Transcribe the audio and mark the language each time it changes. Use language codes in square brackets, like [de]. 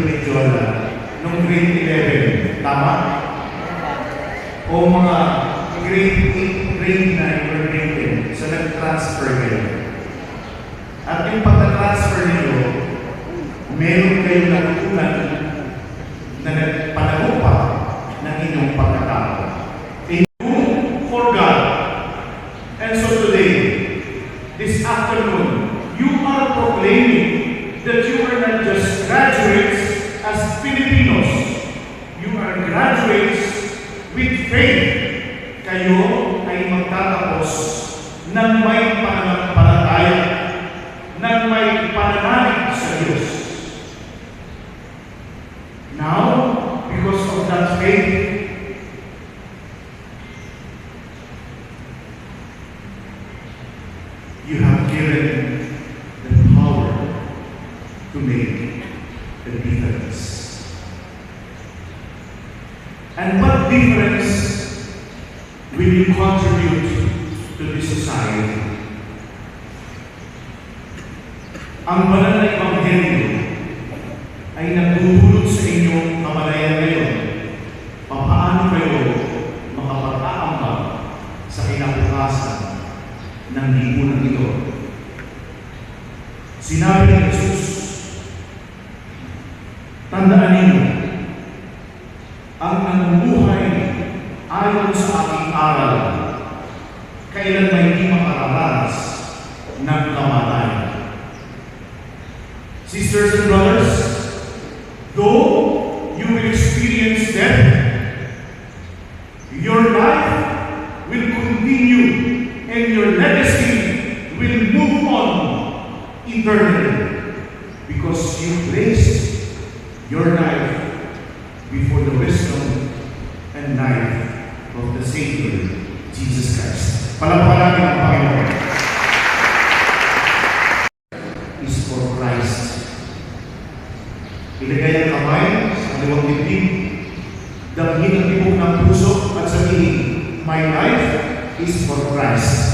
[tl] Menjola noong grade 11. Tama? O mga grade 8, grade 9, or grade 10. So nag-transfer kayo. At yung pagka-transfer ninyo, meron kayong natutunan na nagpanago pa ng inyong pagkatao. [en] A room for God. And so today, this afternoon, you are proclaiming that you are not just graduates as Filipinos. You are graduates with faith. [tl] Kayo ay magtatapos ng may pananampalataya, ng may pananalig sa Diyos. [en] Now, because of that faith, you have given the power to make the difference. And what difference will you contribute to this society? [tl] Ang banal na Ebanghelyo ay nagdudulot sa inyong kamalayan ngayon. Paano kayo makapag-aambag sa kinabukasan ng lipunan ito? Sinabi ni Jesus, tandaan ninyo, ang namumuhay ayon sa aking aral, kailan may hindi makararanas ng kamatayan. [en] Sisters and brothers, though you will experience death, your life will continue and your legacy will move on eternally because you placed your life before the wisdom and life of the Savior, Jesus Christ. [tl] Palapakan natin ang Panginoon. [en] Is for Christ. [tl] Ilagay ang kamay sa kaliwang dibdib, damhin ang tibok ng puso at sabihin, [en] my life is for Christ.